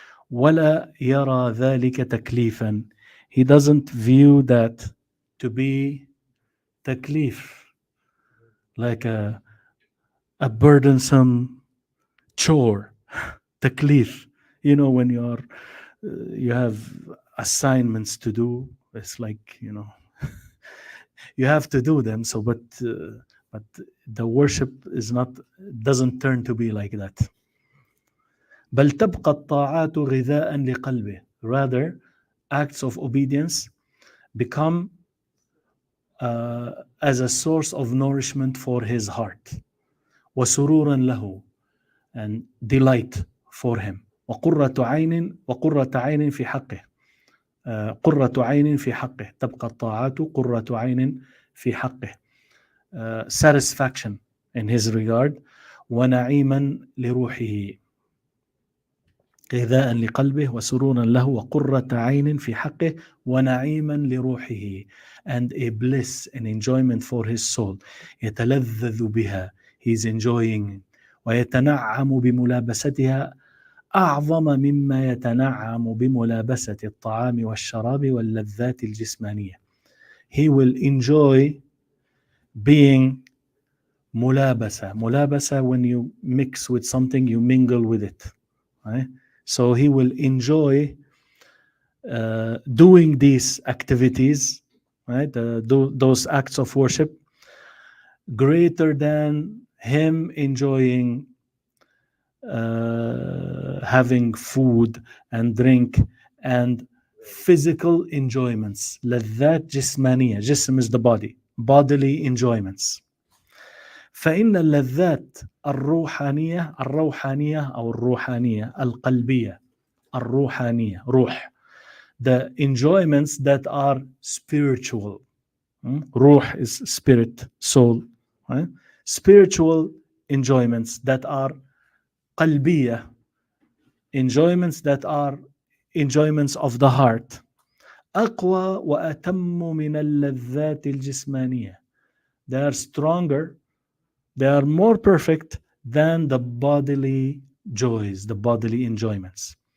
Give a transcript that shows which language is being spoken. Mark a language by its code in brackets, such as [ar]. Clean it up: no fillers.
[ar] وَلَا يَرَى ذَلِكَ تَكْلِيفًا, [en] he doesn't view that to be taklif, like a burdensome chore. Taklif, when you have assignments to do, it's like, you have to do them. So, but the worship doesn't turn to be like that. [ar] بل تبقى الطاعات غذاء لقلبه, [en] rather acts of obedience become as a source of nourishment for his heart, [ar] وسرورا له, [en] and delight for him, [ar] وقرة عين في حقه, قرة عين في حقه, تبقى الطاعات قرة عين في حقه, [en] satisfaction in his regard, [ar] ونعيما لروحه, غذاء لقلبه وسرورا له وقرة عين في حقه ونعيما لروحه, [en] and a bliss and enjoyment for his soul, [ar] يتلذذ بها, [en] he's enjoying, [ar] ويتنعم بملابستها أعظم مما يتنعم بملابسة الطعام والشراب واللذات الجسمانية. [en] He will enjoy being mulabasa, when you mix with something, you mingle with it, right? So he will enjoy doing these activities, right? Those acts of worship, greater than him enjoying having food and drink and physical enjoyments. [ar] لذات جسمانية, [en] جسم is the body, bodily enjoyments. [ar] فإن اللذات الروحانية أو الروحانية القلبية, الروحانية, روح, [en] the enjoyments that are spiritual. روح is spirit, soul, right? Spiritual enjoyments that are قلبية, enjoyments that are enjoyments of the heart, [ar] أقوى وأتم من اللذات الجسمانية, [en] they are stronger, they are more perfect than the bodily joys, the bodily enjoyments.